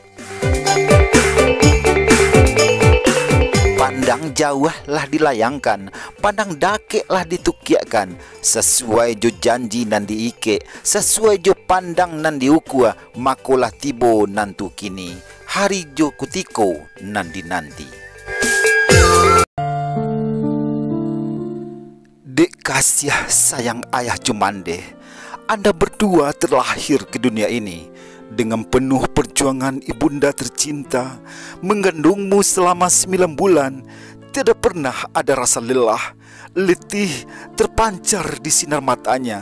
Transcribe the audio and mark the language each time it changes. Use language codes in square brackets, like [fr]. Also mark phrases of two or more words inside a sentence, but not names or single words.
[min] Pandang jauh lah dilayangkan, pandang dakek lah ditukiakan, sesuai jo janji nan diike, sesuai jo pandang nan diukua, makolah tibo nantu kini, hari jo kutiko nan dinanti. Dek kasih sayang ayah Jumande, [id] Anda berdua terlahir ke dunia ini dengan penuh perjuangan ibunda tercinta, mengandungmu selama 9 bulan. Tidak pernah ada rasa lelah, letih terpancar di sinar matanya.